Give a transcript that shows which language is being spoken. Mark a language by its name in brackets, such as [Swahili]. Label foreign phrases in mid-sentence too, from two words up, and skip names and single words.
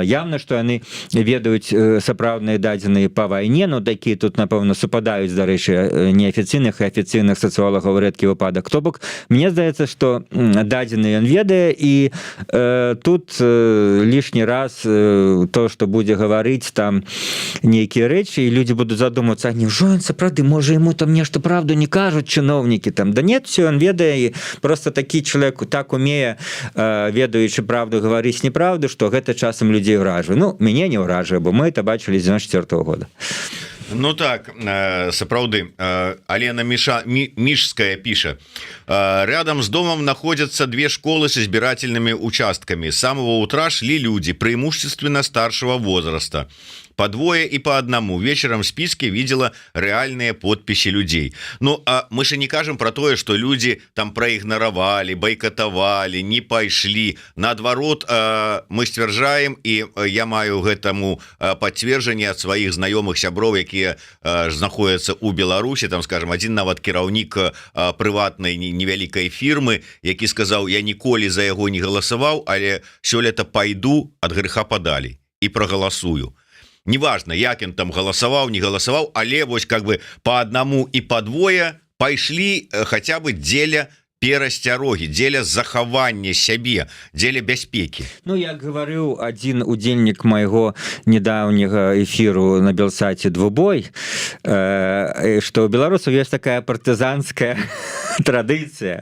[Belarusian] Явна, што яны ведаюць сапраўдныя дадзеныя па вайне, ну, такія тут, напэўна, супадаюць, дарэчы, неафіцыйных і афіцыйных сацыолагаў рэдкі выпадак. То бок, мне здаецца, што дадзены ён ведае, і тут лішні раз то, што будзе гаварыць там нейкія рэчы, і людзі будуць задумацца, а няўжо ён сапраўды, можа, яму там нешта правду не кажуць чыноўнікі там. [Russian] Да нет, все [Belarusian] ён ведае, і просто такі чалавек так умее, ведаючы правду, гаварыць неправду, што гэта часам людзей ўражвае. Ну, мяне не ўражвае, бо мы это бачылі з 94-го года. [Russian] Ну так, сапраўды, Алена Мишская пишет: рядом с домом находятся две школы с избирательными участками. С самого утра шли люди, преимущественно старшего возраста. По двое и по одному. Вечером в списке видела реальные подписи людей. Ну, а мы же не кажем про то, что люди там проигноровали, бойкотовали, не пошли. [Belarusian] Наадварот, мы сцвярджаем, и я маю гэтаму [Russian] подтверждение от своих знакомых [Belarusian] сябров, якія знаходятся у Беларусі. Там, скажем, один нават кіраўнік прыватнай невялікай фирмы, які сказал: я ніколі за яго не галасаваў, але сёлета пойду, [Russian] от греха подали, и проголосую. [Belarusian] Неважно, як ён там галасаваў, не галасаваў, але вось [Russian] как бы по одному и по двое [Belarusian] пайшлі хотя бы дзеля перасцярогі, дзеля захавання сябе, дзеля бяспекі. Ну, як гаварыў адзін удзельнік майго недаўняга эфіру на Белсаце «Двубой», што ў беларусаў ёсць такая партызанская традыцыя.